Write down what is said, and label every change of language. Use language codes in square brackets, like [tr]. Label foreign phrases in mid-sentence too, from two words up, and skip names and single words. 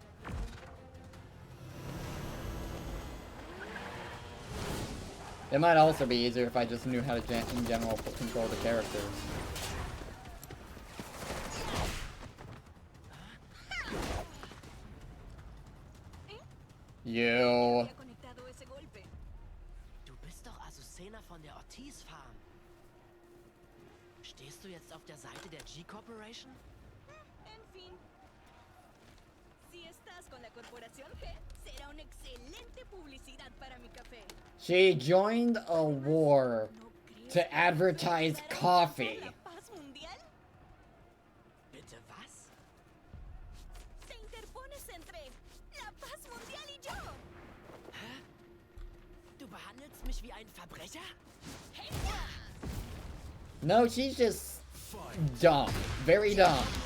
[en] It might also be easier if I just knew how to, in general, control the characters. You. [de] Du bist doch Azucena von der Ortiz Farm. Stehst du jetzt auf der Seite der G-Corporation? [es] En fin. Si estás con la corporación G, será una excelente publicidad para mi café. [en] She joined a war to advertise coffee. [de] Bitte was? [es] Te interpones entre la paz mundial y yo. [de] Hä? Du behandelst mich wie ein Verbrecher? [en] No, she's just dumb. Very dumb.